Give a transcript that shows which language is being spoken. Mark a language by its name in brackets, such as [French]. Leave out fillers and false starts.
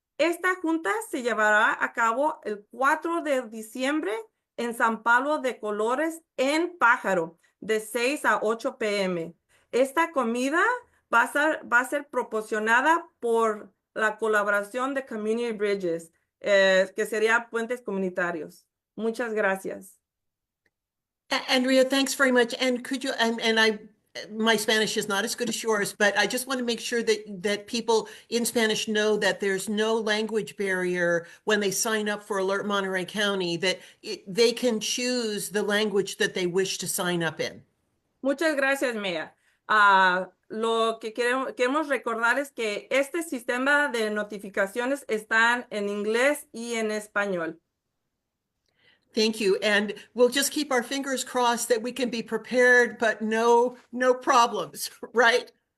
[Spanish] Esta junta se llevará a cabo el 4 de diciembre en San Pablo de Colores, en Pájaro. de 6 a 8 p.m. Esta comida va a ser proporcionada por la colaboración de Community Bridges, que sería puentes comunitarios. Muchas gracias. [English] Andrea, thanks very much. And could you, and I, my Spanish is not as good as yours, but I just want to make sure that people in Spanish know that there's no language barrier when they sign up for Alert Monterey County, that they can choose the language that they wish to sign up in. [Spanish] Muchas gracias, Mea. Lo que queremos recordar es que este sistema de notificaciones están en inglés y en español. [English] Thank you. And we'll just keep our fingers crossed that we can be prepared, but no problems, right?